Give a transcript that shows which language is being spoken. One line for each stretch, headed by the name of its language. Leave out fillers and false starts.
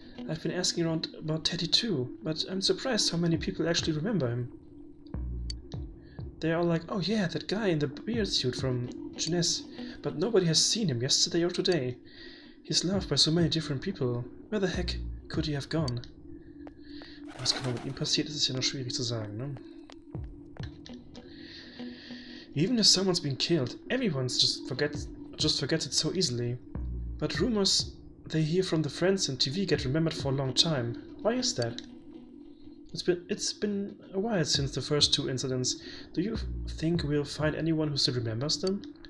English: I've been asking around about Teddy too, but I'm surprised how many people actually remember him. They're all like, oh yeah, that guy in the beard suit from Jeunesse, but nobody has seen him yesterday or today. He's loved by so many different people. Where the heck could he have gone?
German: Was genau mit ihm passiert, ist ja noch schwierig zu sagen, ne?
English: Even if someone's been killed, everyone just forgets it so easily. But rumors they hear from the friends and TV get remembered for a long time. Why is that? It's been a while since the first two incidents. Do you think we'll find anyone who still remembers them?